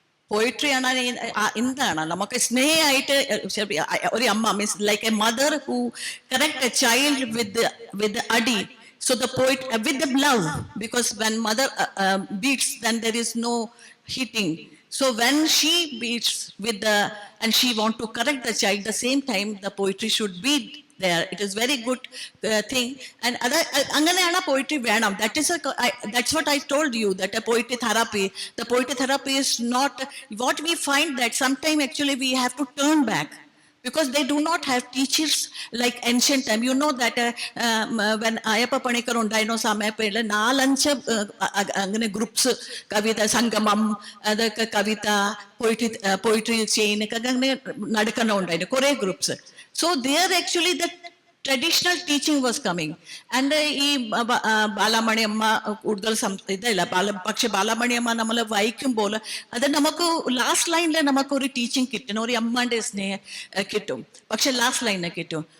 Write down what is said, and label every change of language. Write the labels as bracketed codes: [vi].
[en] Poetry [ml] ആണ് എന്താണ് നമുക്ക് സ്നേഹമായിട്ട് ഒരു അമ്മ [en] means like a mother who correct a child with [ml] അടി. [en] So the poet with the love, because when mother beats, then there is no hitting. So when she beats and she want to correct the child, the same time the poetry should be there. It is very good thing. And [ml] anganeyana poetry venam. [en] That's what I told you, that a poetry therapy is not what we find, that sometime actually we have to turn back. Because they do not have teachers like ancient time. You know that when [ml] Ayappa Panikar ഉണ്ടായിരുന്ന സമയത്ത് 4-5 അങ്ങനെ groups, കവിത സംഗമം, അതൊക്കെ കവിത poetry chain ഒക്കെ അങ്ങനെ നടക്കുന്നുണ്ടായിരുന്നു കുറേ groups. [en] So there actually the traditional teaching was coming. [ml] And ഈ ബാലമണി അമ്മ കൂടുതൽ ഇതല്ല, പക്ഷെ ബാലമണി അമ്മ നമ്മൾ വായിക്കുമ്പോൾ അത് നമുക്ക് ലാസ്റ്റ് ലൈനിൽ നമുക്കൊരു ടീച്ചിങ് കിട്ടണം, ഒരു അമ്മന്റെ സ്നേഹം കിട്ടും, പക്ഷെ ലാസ്റ്റ് ലൈനിൽ കിട്ടും.